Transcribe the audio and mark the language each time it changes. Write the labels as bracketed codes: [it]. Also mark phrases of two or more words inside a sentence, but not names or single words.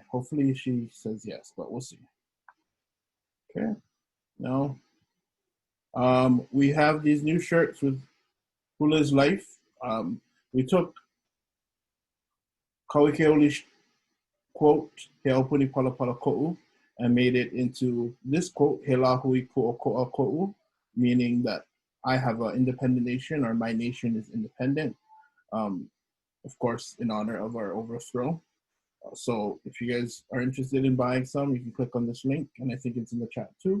[en] Hopefully she says yes, but we'll see. Okay, now we have these new shirts with Hula's Life. We took Kauikeoli's quote, [haw] He aupuni pala pala ko'u, [en] and made it into this quote, [haw] He lahui ku'oko'a ko'u, [en] meaning that I have an independent nation, or my nation is independent. Of course, in honor of our overthrow. So if you guys are interested in buying some, you can click on this link, and I think it's in the chat too.